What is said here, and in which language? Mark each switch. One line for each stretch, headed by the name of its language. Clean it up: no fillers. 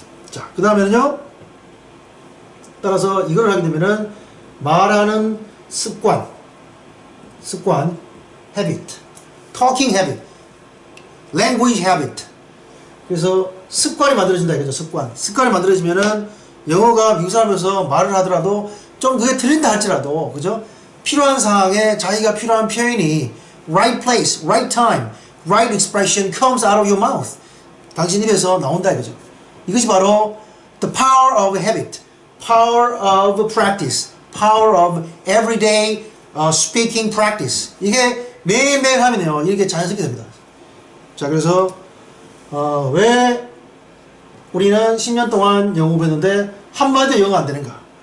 Korean: 자, 그 다음에는요, 따라서 이걸 하게 되면은 말하는 습관,
English: habit, talking habit, language habit.
Korean: 그래서 습관이 만들어진다 이거죠. 습관이 만들어지면은 영어가 미국 사람에서 말을 하더라도 좀 그게 틀린다 할지라도, 그죠? 필요한 상황에 자기가 필요한 표현이
English: right place, right time, right expression comes out of your mouth.
Korean: 당신 입에서 나온다 이거죠. 이것이 바로
English: the power of habit, power of practice, power of everyday speaking practice.
Korean: 이게 매일매일 하면요, 이렇게 자연스럽게 됩니다. 자, 그래서 왜 우리는 10년 동안 영어 공부했는데 한마디도 영어가 안 되는가?